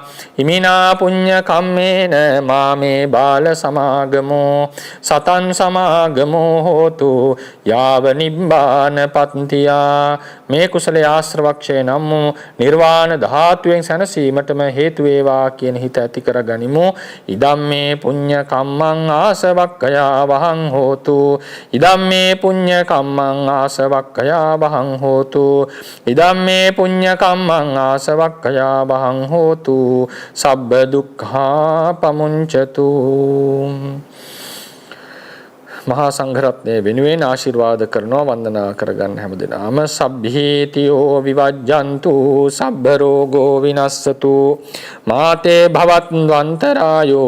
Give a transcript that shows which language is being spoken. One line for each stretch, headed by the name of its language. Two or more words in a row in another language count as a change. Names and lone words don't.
Pali: ඉමිනා පුඤ්ඤ කම්මේන මාමේ බාල සමාගමෝ සතං සමාගමෝ හෝතු යාව නිබ්බාන පත්තියා.
Sinhala: මේ කුසලයේ ආශ්‍රවක්ෂය නම් නිර්වාණ ධාතුවෙන් සැනසීමටම හේතු වේවා කියන හිත ඇති කර ගනිමු.
Pali: ඉදම්මේ පුඤ්ඤ කම්මං ආසවක්ඛයා වහං හෝතු ඉදම්මේ පුඤ්ඤ කම්මං ආසවක්ඛයා වහං හෝතු ඉදම්මේ පුඤ්ඤ කම්මං ආසවක්ඛයා වහං හෝතු සබ්බ දුක්ඛා පමුංචතු.
Sinhala: මහා සංඝරත්නය වෙනුවෙන් ආශිර්වාද කරනවා වන්දනා කරගන්න හැමදෙනාම.
Pali: සබ්බීතියෝ විවජ්ජන්තු සබ්බ රෝගෝ විනස්සතු මාතේ භවත්වන්තරායෝ